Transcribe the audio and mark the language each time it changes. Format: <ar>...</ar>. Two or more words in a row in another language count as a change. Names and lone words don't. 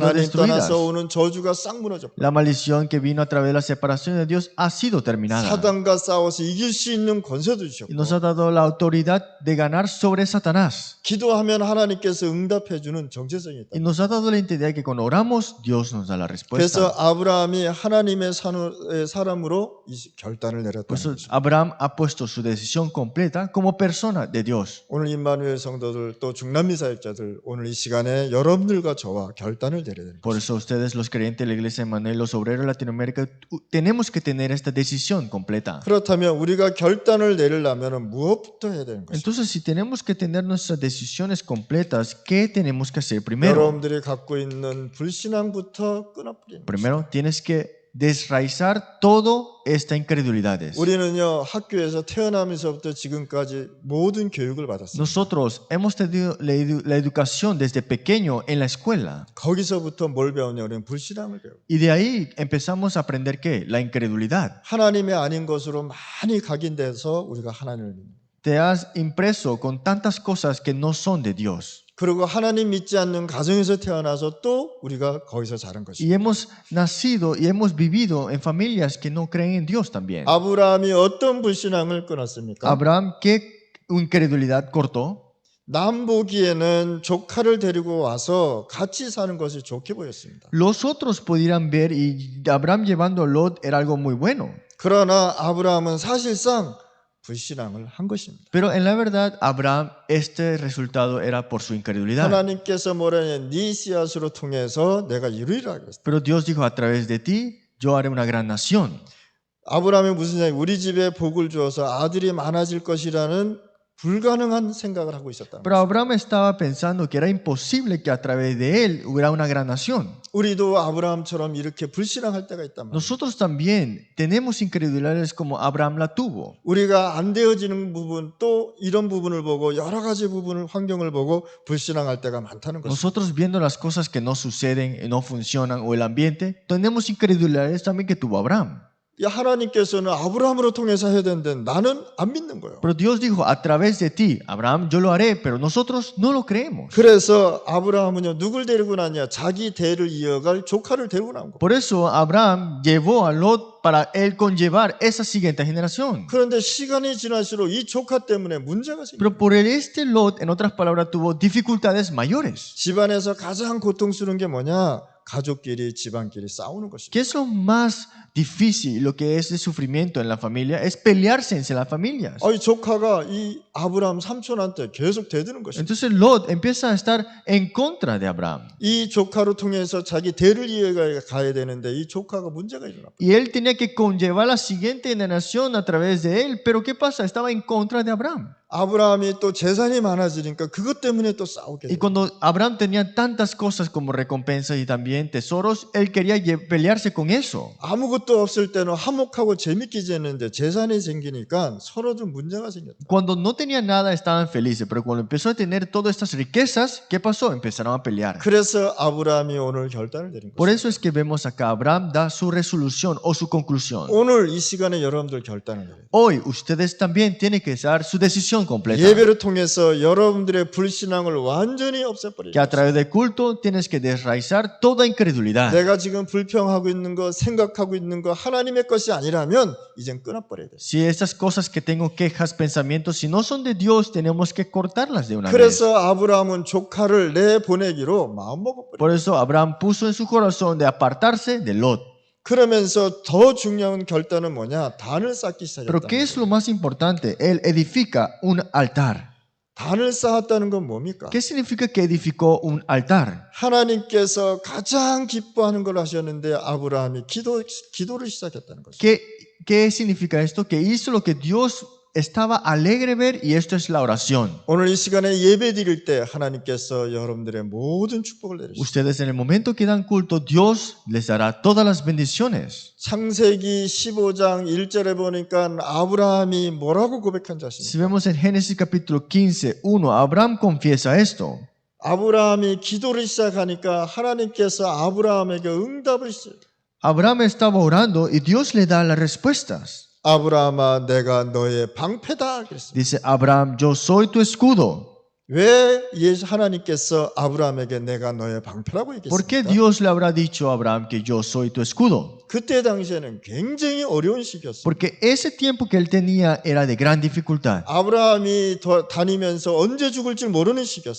<ko>하나님</ko> <es>destruidas.</es> <ko>떠나서 오는 저주가 싹 무너져 버립니다.</ko> <es>La maldición que vino a través de la separación de Dios ha sido terminada.</es> <ko>사단과 싸워서 이길 수 있는 권세도 주셨고</ko> <es>Y nos ha dado la autoridad de ganar sobre Satanás.</es> <ko>기도하면 하나님께서 응답해 주는 정체성이</ko> <es>Y</es> <ko>있다.</ko> <es>nos ha dado la identidad que cuando oramos, Dios nos da la</es> <ko>그래서</ko> <es>respuesta.</es> <ko>아브라함이 하나님의 사람으로 이 결단을</ko> <es>Por</es> <ko>내렸다는</ko> <es>eso</es> <ko>거죠.</ko> <es>Abraham ha puesto su decisión completa como persona de Dios.</es> <ko>오늘 임마누엘 성도들 또 중남미 사역자들 오늘 이 시간에 여러분들과 저와 결단을 내려야 되는</ko> <es>Por</es> <ko>거죠.</ko> <es>eso ustedes, los creyentes de la iglesia de Manuel, los obreros de Latinoamérica, tenemos que tener esta decisión completa.</es> <ko>그렇다면 우리가 결단을 내리려면 무엇부터 해야 되는 것이죠?</ko> <es>Entonces, si tenemos que tener nuestras decisiones completas, ¿qué tenemos que hacer primero?</es> <ko>여러분들이 갖고 있는 불신앙부터 끊어버리는 거죠.</ko> <es>Primero, tienes que desraizar todo esta incredulidades.</es> <ko>우리는요 학교에서 태어나면서부터 지금까지 모든 교육을 받았습니다.</ko> <es>Nosotros hemos tenido la educación desde pequeño en la escuela.</es> <ko>거기서부터 뭘 배우냐? 우리는 불신앙을 배우고</ko> <es>Y de ahí empezamos a aprender ¿qué? La incredulidad.</es> <ko>하나님의 아닌 것으로 많이 각인돼서 우리가 하나님을 믿는 거예요.</ko> <es>Te has impreso con tantas cosas que no son de Dios.</es> <ko>그리고 하나님 믿지 않는 가정에서 태어나서 또 우리가 거기서 자란 것이죠.</ko> <es>Y hemos nacido y hemos vivido en familias que no creen en Dios también.</es> <ko>아브라함이 어떤 불신앙을 끊었습니까?</ko> <es>Abraham, ¿qué incredulidad cortó?</es> <ko>남 보기에는 조카를 데리고 와서 같이 사는 것이 좋게 보였습니다.</ko> <es>Los otros pudieran ver y Abraham llevando a Lot era algo muy bueno.</es> <ko>그러나 아브라함은 사실상 불신앙을 한 것입니다.</ko> <es>Pero en la verdad, Abraham, este resultado era por su incredulidad.</es> <ko>하나님께서 뭐라냐? 네 씨앗으로 통해서 내가 이루리라 그랬어요.</ko> <es>Pero Dios dijo, a través de ti, yo haré una gran nación.</es> <ko>아브라함이 무슨 생각? 우리 집에 복을 주어서 아들이 많아질 것이라는 불가능한 생각을 하고 있었다는</ko> <es>Pero</es> <ko>거죠.</ko> <es>Abraham estaba pensando que era imposible que a través de él hubiera una gran nación.</es> <ko>우리도 아브라함처럼 이렇게 불신앙할 때가 있단 말이에요.</ko> <es>Nosotros también tenemos incredulidades como Abraham la tuvo.</es> <ko>우리가 안 되어지는 부분 또 이런 부분을 보고 여러 가지 부분을 환경을 보고 불신앙할 때가 많다는 것입니다.</ko> <es>Nosotros viendo las cosas que no suceden, no funcionan o el ambiente, tenemos incredulidades también que tuvo Abraham.</es> <ko>하나님께서는 아브라함으로 통해서 해야 되는데 나는 안 믿는 거예요.</ko> <es>Pero Dios dijo, a través de ti, Abraham, yo lo haré, pero nosotros no lo creemos.</es> <ko>그래서 아브라함은요 누굴 데리고 나냐? 자기 대를 이어갈 조카를 데리고 나온 거예요.</ko> <es>Por eso Abraham llevó a Lot para él conllevar esa siguiente generación.</es> <ko>그런데 시간이 지날수록 이 조카 때문에 문제가 생겨요.</ko> <es>Pero por este Lot, en otras palabras, tuvo dificultades mayores.</es> <ko>집안에서 가장 고통스러운 게 뭐냐? 가족끼리 집안끼리 싸우는 것입니다.</ko> <es>¿Qué es lo más difícil, lo que es de sufrimiento en la familia? Es pelearse entre las familias.</es> <ko>이 조카가 이 아브라함 삼촌한테 계속 대드는 것입니다.</ko> <es>Entonces Lot empieza a estar en contra de Abraham.</es> <ko>이 조카로 통해서 자기 대를 이어가야 되는데 이 조카가 문제가 일어납니다.</ko> <es>Y él tenía que conllevar la siguiente generación a través de él. Pero ¿qué pasa? Estaba en contra de Abraham.</es> <ko>아브라함이 또 재산이 많아지니까 그것 때문에 또 싸우게</ko> <es>Y</es> <ko>돼요.</ko> <es>cuando Abraham tenía tantas cosas como recompensas y también tesoros, él quería pelearse con eso. 아무것도 없을 때는 화목하고 재밌게 지냈는데 재산이 생기니까 서로 좀 문제가 생겼다. Cuando no tenía nada estaban felices, pero cuando empezó a tener todas estas riquezas, ¿qué pasó? Empezaron a pelear.</es> <ko>그래서 아브라함이 오늘 결단을 내린</ko> <es>Por</es> <ko>거죠.</ko> <es>eso es que vemos acá, Abraham da su resolución o su conclusión.</es> <ko>오늘 이 시간에 여러분들 결단을 내려요.</ko> <es>Hoy ustedes también tienen que dar su decisión completa.</es> <ko>예배를 통해서 여러분들의 불신앙을 완전히 없애버리는</ko> <es>Que a</es> <ko>거죠.</ko> <es>través del culto tienes que desraizar toda incredulidad.</es> <ko>내가 지금 불평하고 있는 거, 생각하고 있는 거 하나님의 것이 아니라면 이젠 끊어버려야 돼요.</ko> <es>Si estas cosas que tengo quejas, pensamientos, si no son de Dios, tenemos que cortarlas de una vez.</es> <ko>그래서 아브라함은 조카를 내보내기로 마음먹어버려요.</ko> <es>Por eso Abraham puso en su corazón de apartarse de Lot.</es> <ko>그러면서 더 중요한 결단은 뭐냐? 단을 쌓기</ko> <es>Pero ¿qué</es> <ko>시작했다.</ko> <es>es lo más importante? Él edifica un altar.</es> <ko>단을 쌓았다는 건 뭡니까?</ko> <es>¿Qué significa que edificó un altar?</es> <ko>하나님께서 가장 기뻐하는 걸 하셨는데 아브라함이 기도를 시작했다는 것이죠.</ko> <es>¿Qué significa esto? Que hizo lo que Dios estaba alegre ver y esto es la oración.</es> <ko>오늘 이 시간에 예배 드릴 때 하나님께서 여러분들의 모든 축복을 내리십니다.</ko> <es>Ustedes en el momento que dan culto, Dios les dará todas las bendiciones.</es> <ko>창세기 15장 1절에 보니까 아브라함이 뭐라고 고백한</ko> <es>Si</es> <ko>자신입니까?</ko> <es>vemos en Génesis capítulo 15, 1, Abraham confiesa esto.</es> <ko>아브라함이 기도를 시작하니까 하나님께서 아브라함에게 응답을 주세요.</ko> <es>Abraham estaba orando y Dios le da las respuestas.</es> <ko>아브라함아 내가 너의 방패다 그랬습니다.</ko> <es>Dice Abraham, yo soy tu escudo.</es> <ko>왜 하나님께서 아브라함에게 내가 너의 방패라고</ko> <es>¿Por qué</es> <ko>얘기했습니까?</ko> <es>Dios le habrá dicho a Abraham que yo soy tu escudo?</es> <ko>그때 당시에는 굉장히 어려운 시기였어요.</ko> <es>Porque ese tiempo que él tenía era de gran dificultad.</es> <ko>아브라함이 다니면서 언제 죽을 줄 모르는 시기였어요.</ko>